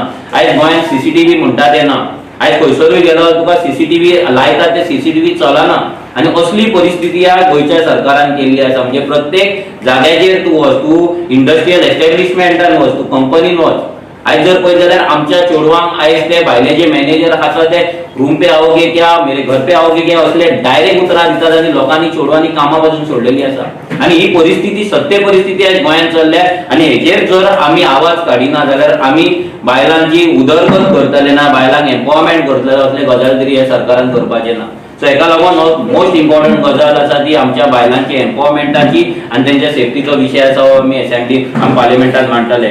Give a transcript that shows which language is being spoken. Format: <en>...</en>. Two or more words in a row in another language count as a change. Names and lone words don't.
<kok>आयज गोंयांत CCTV म्हणटा ते ना. आयज खंयसरूय गेलो तुका CCTV लायतात ते CCTV चलना. आनी असली परिस्थिती ह्या गोंयच्या सरकारान केल्ली आसा. म्हणजे प्रत्येक जाग्याचेर तूं वच, तूं</kok> <en>industrial establishmentan</en> <kok>वच, तूं कंपनीन वच, आयज जर पळयत जाल्यार आमच्या चेडवांक आयज ते भायले जे मॅनेजर आसा ते</kok> <hi>रूम पे आओगे क्या, मेरे घर पे आओगे क्या</hi> <kok>असले डायरेक्ट उतरां दितात आनी लोकांनी चेडवांनी कामां पासून सोडलेली आसा. आनी ही परिस्थिती सत्य परिस्थिती आयज गोंयांत चल्ल्या आनी हेचेर जर आमी आवाज काडिना जाल्यार आमी बायलांची उदरगत करतले ना, बायलांक एम्पॉवरमेंट करतले असले गजाल तरी ह्या सरकारान करपाचे ना. सो हेका लागून</kok> <en>most important</en> <kok>गजाल आसा ती आमच्या बायलांची एम्पॉवरमेंटाची आनी तेंच्या सेफ्टीचो विशय आसा हो आमी असेंब्लीक आमी पार्लिमेंटान मांडटले.</kok>